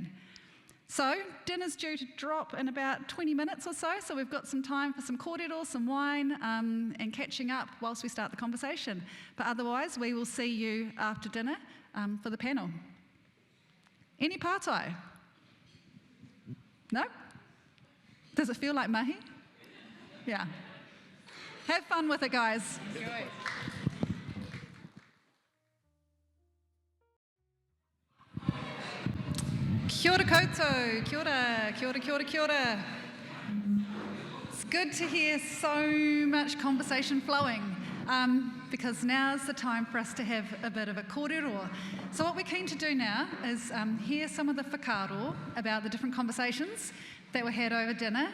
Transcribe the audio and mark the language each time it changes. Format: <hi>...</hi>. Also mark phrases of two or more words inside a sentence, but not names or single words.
<en>So dinner's due to drop in about 20 minutes or so we've got some time for some kōrero, some wine, and catching up whilst we start the conversation. But otherwise, we will see you after dinner for the panel. Any pātai? No? Does it feel like mahi? Yeah. Have fun with it, guys. Enjoy.</en> <mi>Kia ora koutou, kia ora, kia ora, kia ora, kia ora.</mi> <en>It's good to hear so much conversation flowing because now's the time for us to have a bit of a kōrero. So what we're keen to do now is hear some of the whakaaro about the different conversations that were had over dinner.</en>